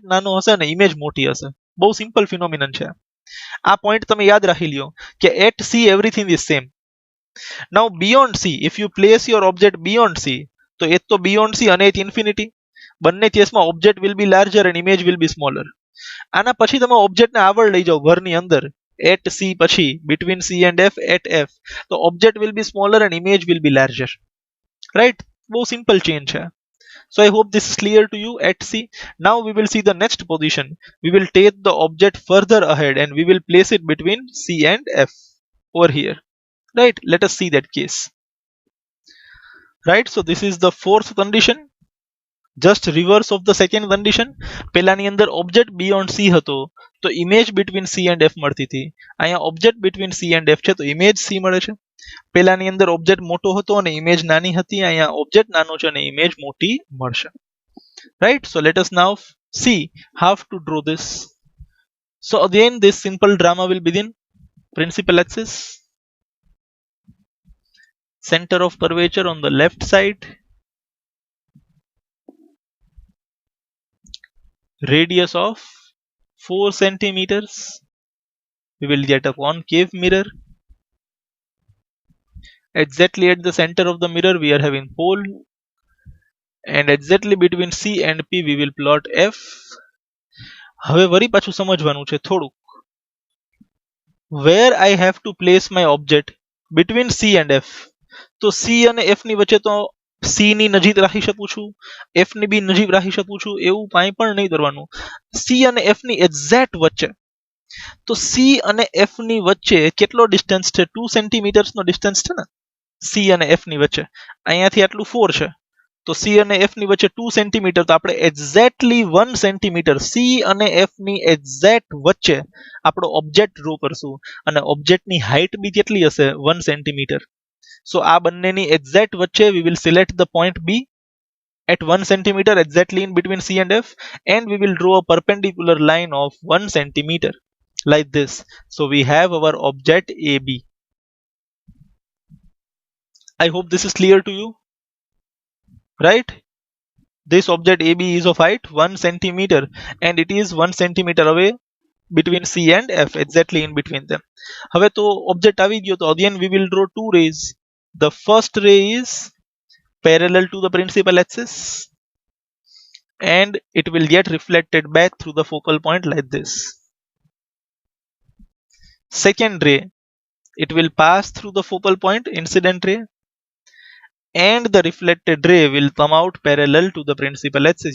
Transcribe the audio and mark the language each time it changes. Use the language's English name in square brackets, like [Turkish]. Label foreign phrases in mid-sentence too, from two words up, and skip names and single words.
[Gujarati] નાનો હશે ને ઇમેજ મોટી હશે બહુ [English] simple phenomenon [Gujarati] છે આ પોઈન્ટ તમે યાદ રાખી લ્યો કે [English] at C everything is same now beyond C if you place your object beyond C [Gujarati] તો એક તો [English] beyond C [Gujarati] અને એક ઇન્ફિનિટી બંને કેસમાં [English] object will be larger and image will be smaller [Gujarati] આના પછી તમે ઓબ્જેક્ટને આગળ લઈ જાઓ ઘરની અંદર [English] at C પછી between C and F at F the object will be smaller and image will be larger, right? Very simple change hai. So I hope this is clear to you at C. Now we will see the next position. We will take the object further ahead and we will place it between C and F over here, right? Let us see that case, right? So this is the fourth condition, just reverse of the second condition. [Gujarati] પેલાની અંદર [English] object beyond C [Gujarati] હતો તો ઇમેજ [English] between C and F [Gujarati] મળતી હતી અહીંયા [English] object between C and F [Gujarati] છે તો ઇમેજ C મળે છે પેલાની અંદર object મોટો હતો અને ઇમેજ નાની હતી અહીંયા object નાનો છે અને ઇમેજ મોટી મળશે, [English] right? So let us now see how to draw this. So again this simple drama will begin. Principal axis, center of curvature on the left side, radius of 4 centimeters. We will get a concave mirror. Exactly at the center of the mirror we are having pole, and exactly between C and P we will plot F. [Gujarati] હવે વરી પાછું સમજવાનું છે થોડું. [English] Where I have to place my object between C and F. [Gujarati] તો C અને F ની વચ્ચે તો C ની નજીક રાખી શકું છું, F ની બી નજીક રાખી શકું છું, એવું કાંઈ પણ નહીં કરવાનું. C અને F ની એક્ઝેક્ટ વચ્ચે. તો C અને F ની વચ્ચે કેટલો ડિસ્ટન્સ છે? 2 સેન્ટીમીટર્સ નો ડિસ્ટન્સ છે ને C અને F ની વચ્ચે. અહીંયાથી આટલું 4 છે. તો C અને F ની વચ્ચે 2 સેન્ટીમીટર, તો આપણે એક્ઝેક્ટલી 1 સેન્ટીમીટર C અને F ની એક્ઝેક્ટ વચ્ચે આપણો ઓબ્જેક્ટ ડ્રો કરશું, અને ઓબ્જેક્ટની હાઈટ બી કેટલી હશે? [English] 1 સેન્ટીમીટર. સો [Gujarati] આ બંનેની એક્ઝેક્ટ વચ્ચે [English] we will select the point B at 1 centimeter exactly in between C and F, and we will draw a perpendicular line of 1 centimeter like this. So we have our object AB. I hope this is clear to you, right? This object AB is of height 1 centimeter and it is 1 centimeter away between C and F, exactly in between them. [Gujarati] હવે તો object આવી ગયો, તો [English] again we will draw two rays. The first ray is parallel to the principal axis and it will get reflected back through the focal point like this. Second ray, it will pass through the focal point, incident ray, and the reflected ray will come out parallel to the principal axis.